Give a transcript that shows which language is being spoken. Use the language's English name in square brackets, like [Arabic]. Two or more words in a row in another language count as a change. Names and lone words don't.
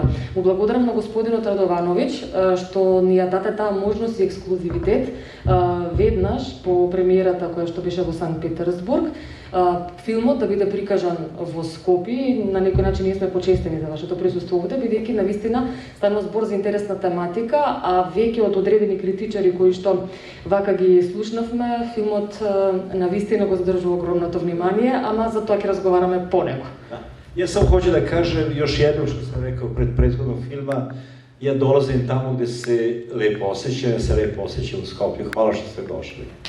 [Macedonian] Му благодарам на господинот Радовановиќ што ни ја даде таа можност и ексклузивитет веднаш по премиерата која што беше во Санкт Петерсбург, филмот да биде прикажан во Скопје. На некој начин ние сме почестени за вашето присуство овде, бидејќи навистина станува збор за интересна тематика, а веќе од одредени критичари кои што вака ги слушнавме, филмот навистина го задржува огромното внимание, ама за тоа ќе разговараме по него. [Serbian] Ja sam hoću da kažem još jednom što sam rekao pred prethodnog filma, ja dolazim tamo gde se lepo osjećam, ja se lepo osjećam u Skoplju. Hvala što ste došli.